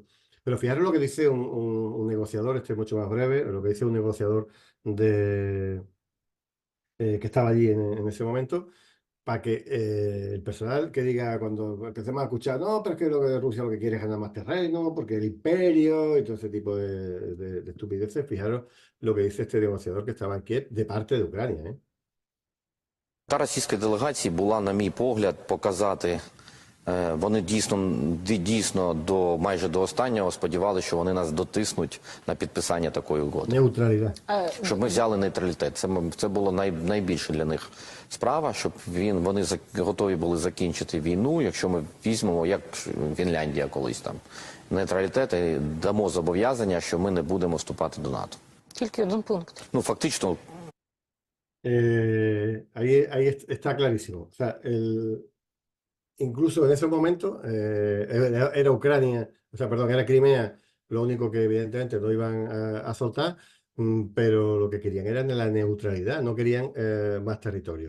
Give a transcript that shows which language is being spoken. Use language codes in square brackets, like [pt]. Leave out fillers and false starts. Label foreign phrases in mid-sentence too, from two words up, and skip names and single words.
[es] Pero fijaros lo que dice un negociador, este es mucho más breve, lo que dice un negociador que estaba allí en ese momento, para que el personal que diga cuando empecemos a escuchar, no, pero es que lo que Rusia lo que quiere es ganar más terreno, porque el imperio y todo ese tipo de estupideces, fijaros lo que dice este negociador que estaba en Kiev de parte de Ucrania, ¿eh? [uk] Та російська делегація була, на мій погляд, показати, вони дійсно майже до останнього сподівалися, що вони нас дотиснуть на підписання такої угоди. [es] Neutralidad. [uk] Щоб ми взяли нейтралітет. Це було найбільше для них справа, щоб вони готові були закінчити війну, якщо ми візьмемо, як Фінляндія колись там, нейтралітет і дамо зобов'язання, що ми не будемо вступати до НАТО. Тільки один пункт. Ну, фактично, [es] ahí está clarísimo. O sea, incluso en ese momento era Ucrania, o sea, perdón, era Crimea, lo único que evidentemente no iban a soltar, pero lo que querían era la neutralidad, no querían más territorio.